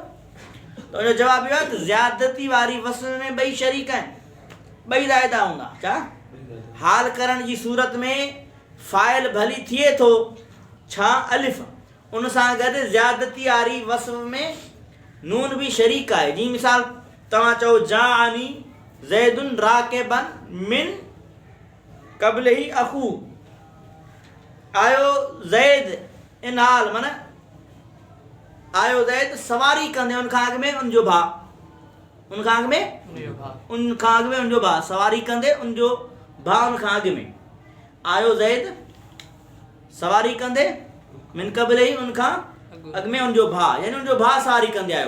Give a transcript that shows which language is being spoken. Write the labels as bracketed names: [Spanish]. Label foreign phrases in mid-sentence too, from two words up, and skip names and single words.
[Sindhi] त उनजो जवाबु इहो आहे त ज़्यादती वारी वस्ल में ॿई शरीक आहिनि, ॿई ज़ाइदा हूंदा। छा हाल करण जी सूरत में फ़ाइल भली थिए थो छा अलिफ, उन सां गॾु ज़्यादती वारी वस्ल में नून बि शरीक आहे। जीअं मिसाल तव्हां चओ [Arabic] جاءني زيد راكبا من قبله أخو, [Sindhi] आयो ज़ैद इन हाल, माना आयो ज़ैद सवारी कंदे उन खां अॻु में उनजो भाउ, उन खां अॻु में उन खां अॻु में उनजो भाउ, सवारी कंदे उनजो भाउ उन खां अॻु में, आयो ज़ैद सवारी कंदे [Arabic] من قبله [Sindhi] उन खां अॻु में उनजो भाउ, यानी उनजो भाउ सवारी कंदे आयो।